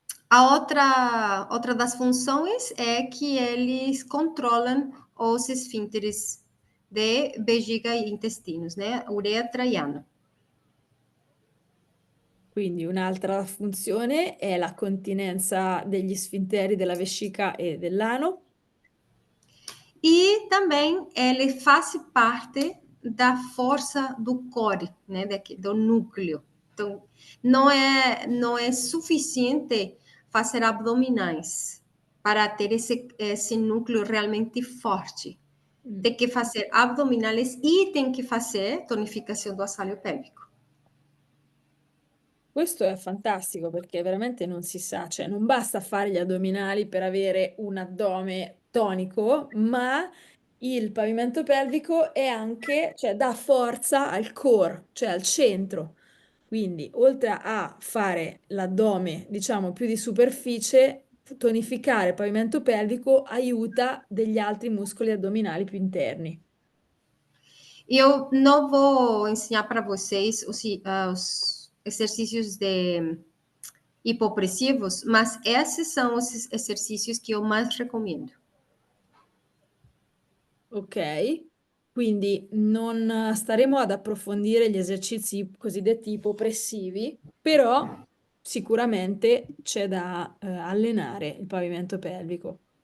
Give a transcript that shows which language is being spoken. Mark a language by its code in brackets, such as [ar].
[pt] A outra das funções é que eles controlam os esfínteres de bexiga e intestinos, né? Uretra e ano. [it] Quindi un'altra funzione è la continenza degli sfinteri della vescica e dell'ano. [pt] E também ele faz parte da força do core, né? Do núcleo. Então, não é suficiente fazer abdominais para ter esse núcleo realmente forte. Tem que fazer abdominais e tem que fazer tonificação do assoalho pélvico. [it] Questo è fantastico perché veramente non si sa, cioè non basta fare gli addominali per avere un addome tonico, ma il pavimento pelvico è anche, cioè dà forza al core, cioè al centro. Quindi, oltre a fare l'addome, diciamo, più di superficie, tonificare il pavimento pelvico aiuta degli altri muscoli addominali più interni. [pt] Eu não vou ensinar para vocês os exercícios de hipopressivos, mas esses são os exercícios que eu mais recomendo. Ok? [it] Quindi non staremo ad approfondire gli esercizi cosiddetti ipopressivi, però sicuramente c'è da allenare il pavimento pelvico.